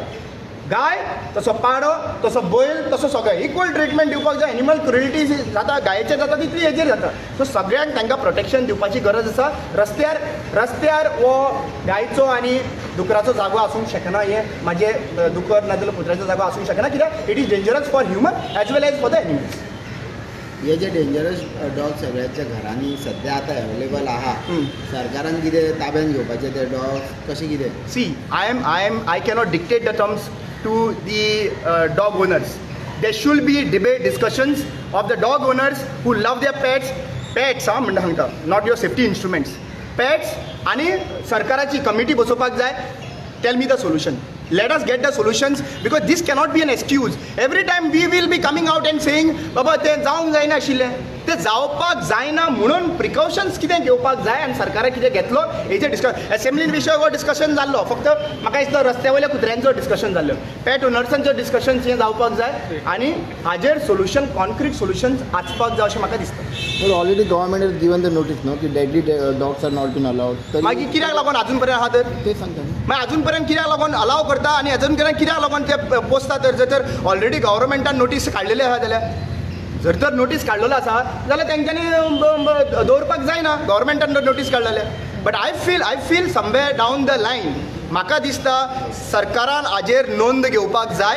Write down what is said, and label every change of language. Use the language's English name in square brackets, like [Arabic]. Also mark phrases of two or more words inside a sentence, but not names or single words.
[Konkani] गाय तसो पाडो तसो बैल तसो सगळें इक्वल ट्रिटमेंट दिवपाक जाय. [English] animal cruelty [Konkani] जाता गायेचेर जाता तितली हेजेर जाता. सो सगळ्यांक तांकां प्रोटेक्शन दिवपाची गरज आसा. रस्त्यार हो गायचो आनी दुकराचो जागो आसूंक शकना. हे म्हाजें दुकर नाजाल्यार कुत्र्याचो जागो आसूंक शकना, कित्याक [English] it is dangerous for human as well as for the animals. [Konkani] हे जे [English] dangerous dog [Konkani] सगळ्यांच्या घरांनी सध्या आतां अवेलेबल आहा, सरकारान कितें ताब्यान घेवपाचे ते डॉग कशें कितें? [English] See, I cannot dictate the terms to the dog owners. There should be debate, discussions of the dog owners who love their pets [Konkani] म्हणटा सांगता, [English] not your safety instruments. [Konkani] Pets आणि सरकाराची कमिटी बसोवपाक जाय. [English] Tell me the solution. Let us get the solutions, because this cannot be an excuse. Every time we will be coming out and saying, [Konkani] बाबा ते जावंक जायना आशिल्लें, ते जावपाक जायना म्हणून प्रिकॉशन्स कितें घेवपाक जाय आनी सरकारान कितें घेतलो हेजेर डिस्कशन. एसेंब्लीन विशय हो डिस्कशन जाल्लो, फक्त म्हाका दिसता रस्त्या वयल्या कुत्र्यांचो डिस्कशन जाल्लो. पेट ओनर्सांचो डिस्कशन हें जावपाक जाय आनी हाजेर सोल्युशन, [English] concrete solutions [Konkani] आसपाक जाय अशें म्हाका दिसता. [English] But already government has given the notice, no, की deadly dogs are not been allowed. [Konkani] मागीर कित्याक लागून अजून पर्यंत आहा तर? ते सांगता न्ही. मागीर अजून पर्यंत कित्याक लागून अलाव करता आनी अजून पर्यंत कित्याक लागून ते पोसता तर ऑलरेडी गव्हर्मेंटान नोटीस काडलेले आहा जाल्यार जर तर नोटीस काडलेलो आसा जाल्यार तेंच्यांनी दवरपाक जायना. गव्हर्मेंटान नोटीस काडलेले. [English] but I feel somewhere down the line [Konkani] म्हाका दिसता सरकारान हाजेर नोंद घेवपाक जाय.